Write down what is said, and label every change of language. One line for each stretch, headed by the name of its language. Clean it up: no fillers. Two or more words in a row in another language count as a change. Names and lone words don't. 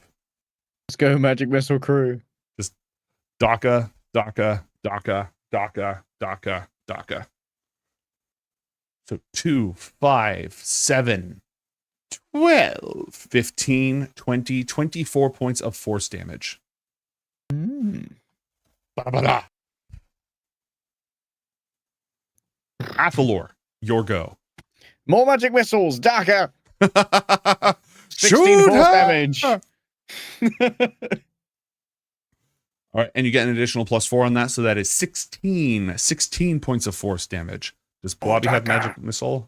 English: Let's go, Magic Missile Crew. Just Daka, Daka, Daka, Daka, Daka, Daka. So 2, 5, 7, 12, 15, 20, 24 points of force damage. Ba-da-ba-da. Athalor, your go. More magic missiles, Daka. 16 Shoot force her! damage. All right, and you get an additional +4 on that, so that is 16 points of force damage. Does Blobby have magic missile?